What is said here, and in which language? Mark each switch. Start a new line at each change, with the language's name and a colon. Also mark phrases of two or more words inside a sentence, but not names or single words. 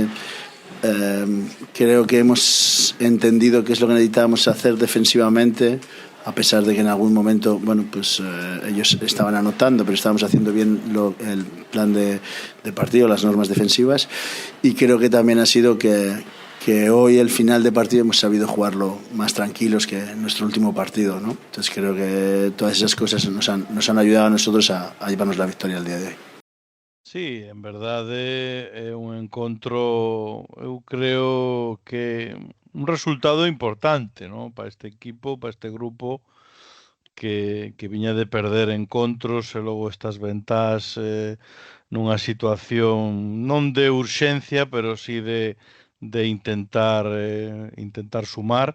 Spanish: Creo que hemos entendido qué es lo que necesitábamos hacer defensivamente, a pesar de que en algún momento, bueno, pues ellos estaban anotando, pero estábamos haciendo bien el plan de partido, las normas defensivas, y creo que también ha sido que hoy el final de partido hemos sabido jugarlo más tranquilos que en nuestro último partido, ¿no? Entonces creo que todas esas cosas nos han ayudado a nosotros a llevarnos la victoria el día de hoy.
Galician: Sí, en verdade é un encontro, eu creo que un resultado importante, ¿no? Para este equipo, para este grupo que viña de perder encontros e logo estas ventás nunha situación non de urxencia, pero sí de intentar sumar.